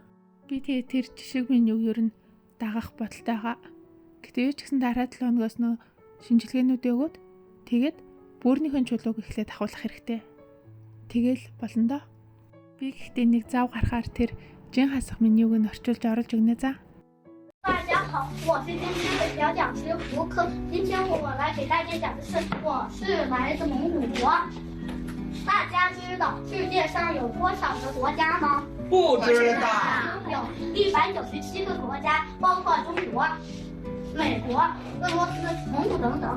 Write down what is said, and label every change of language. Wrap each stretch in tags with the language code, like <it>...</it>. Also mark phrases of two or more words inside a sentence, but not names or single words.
<mn>Би тэгээд тэр жишг менюг ер нь дагах бодолтой байгаа. Гэтэ юу ч гэсэн дараа 7 хоногоос нөө шинжилгээнүүд өгөөд тэгээд бөөрийнхөө чулууг эхлээд ахуулах хэрэгтэй. Тэгэл болно доо. Би гэхдээ нэг зав гарахаар тэр жин хасах менюг нь орчуулж оруулж өгнө за.</mn> <zh>大家好，我是今天的小讲师胡科。今天我来给大家讲的是，我是来自蒙古国。大家知道世界上有多少个国家吗？不知道。有197个国家，包括中国、美国、俄罗斯、蒙古等等。</zh>